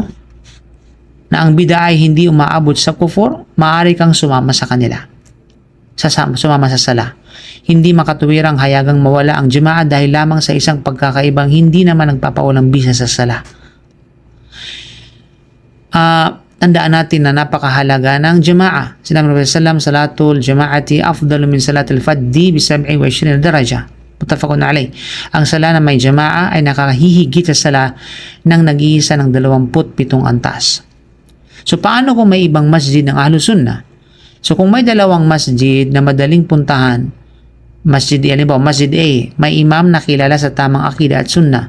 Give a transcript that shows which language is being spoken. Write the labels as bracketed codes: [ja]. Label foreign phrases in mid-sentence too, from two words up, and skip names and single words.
[tl] Na ang bid'a ay hindi umaabot sa kufur, maaari kang sumama sa kanila. Sumama sa sala. Hindi makatuwirang hayagang mawala ang jama'a dahil lamang sa isang pagkakaibang hindi naman nagpapaulang bisa sa sala. Tandaan natin na napakahalaga ng jama'a. Sinabi ng [ar] Rasulullah, صلاة الجماعة أفضل من صلاة الفذ ب 27 درجة. متفق عليه. [tl] Ang sala na may jama'a ay nakahihigit sa sala ng nag-iisa ng 27 antas. So paano kung may ibang masjid ng Ahlus Sunnah? So kung may dalawang masjid na madaling puntahan, Masjid A, may imam na kilala sa tamang akida at sunnah.